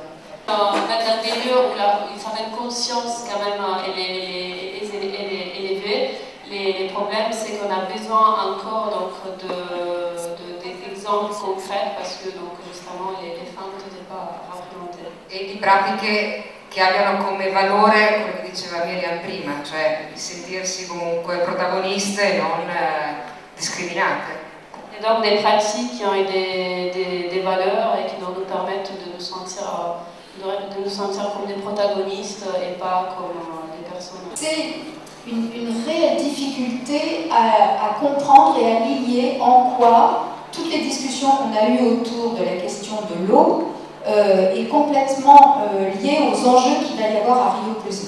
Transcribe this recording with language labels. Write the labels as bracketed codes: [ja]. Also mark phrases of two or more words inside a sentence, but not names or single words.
[fr] Dans un milieu où une certaine conscience quand même est élevée, les problèmes c'est qu'on a besoin encore d'exemples concrets parce que donc, justement les femmes n'étaient pas représentées. [it] E di pratiche che abbiano come valore quello che diceva Miriam prima, cioè di sentirsi comunque protagoniste e non discriminate. [fr] Et donc des pratiques qui ont des valeurs et qui nous permettent de nous sentir comme des protagonistes et pas comme des personnes. C'est une réelle difficulté à comprendre et à lier en quoi toutes les discussions qu'on a eues autour de la question de l'eau est complètement liée aux enjeux qu'il va y avoir à Rio+20.